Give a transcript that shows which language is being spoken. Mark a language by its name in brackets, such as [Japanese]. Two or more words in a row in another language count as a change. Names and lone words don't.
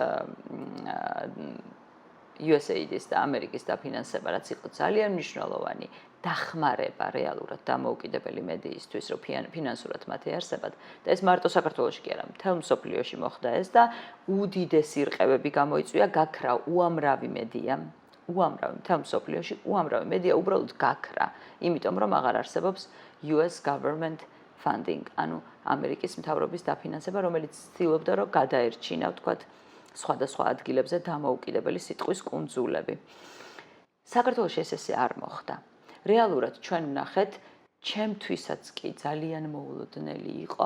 [Georgian] USAID-ის და ამერიკის დაფინანსება, რაც იყო ძალიან მნიშვნელოვანი დახმარება რეალურად დამოუკიდებელი მედიისთვის, რომ ფინანსურად მათი არსებად და ეს მარტო საქართველოში კი არა, მთელ მსოფლიოში მოხდა ეს და უდიდესი რყევები გამოიწვია, გაქრა უამრავი მედია, მთელ მსოფლიოში უამრავი მედია უბრალოდ გაქრა, იმიტომ რომ აღარ არსებობს [English] US government funding, [Georgian] ანუ ამერიკის მთავრობის დაფინანსება, რომელიც ცდილობდა რომ გადაერჩინა, ვთქვათ, სხვადასხვა ადგილებზე დამოუკიდებელი სიტყვის კუნძულები. საქართველოში ესე არ მოხდა. რეალურად ჩვენ ვნახეთ, ჩემთვისაც კი ძალიან მოულოდნელი იყო.